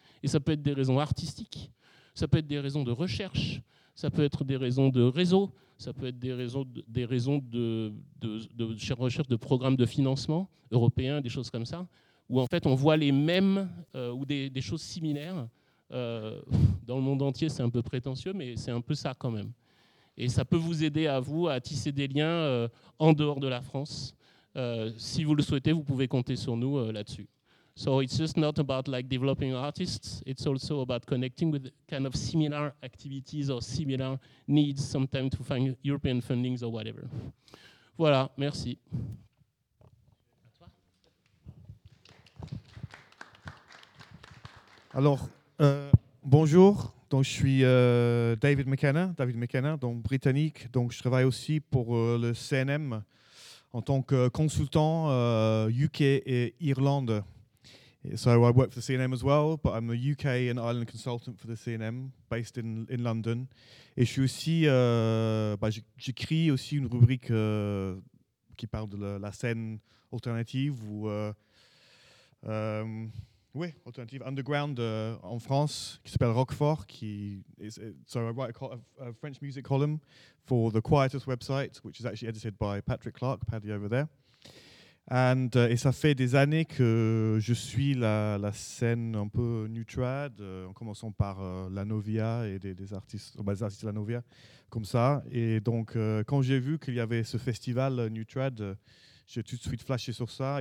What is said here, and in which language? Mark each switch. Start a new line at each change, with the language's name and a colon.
French: Et ça peut être des raisons artistiques, ça peut être des raisons de recherche, ça peut être des raisons de réseau, ça peut être des raisons de recherche de programmes de financement européens, des choses comme ça, où en fait on voit les mêmes ou des choses similaires. Dans le monde entier, c'est un peu prétentieux, mais c'est un peu ça quand même. Et ça peut vous aider à vous à tisser des liens en dehors de la France. Si vous le souhaitez, vous pouvez compter sur nous là-dessus.
English: So it's just not about like developing artists. It's also about connecting with kind of similar activities or similar needs, sometimes to find European fundings or whatever.
French: Voilà, merci. Alors, bonjour. Donc, je suis David McKenna, donc britannique. Donc, je travaille aussi pour le CNM en tant que consultant UK et Irlande.
English: So I work for the CNM as well, but I'm a UK and Ireland consultant for the CNM, based in London.
French: Et je suis aussi, j'écris aussi une rubrique qui parle de la scène alternative ou, oui, alternative underground en France, qui s'appelle Roquefort.
English: So I write a French music column for the Quietus website, which is actually edited by Patrick Clark, Paddy over there.
French: Et ça fait des années que je suis la scène un peu new trad, en commençant par La Novia et des artistes de La Novia, comme ça. Et donc, quand j'ai vu qu'il y avait ce festival new trad, j'ai tout de suite flashé sur ça.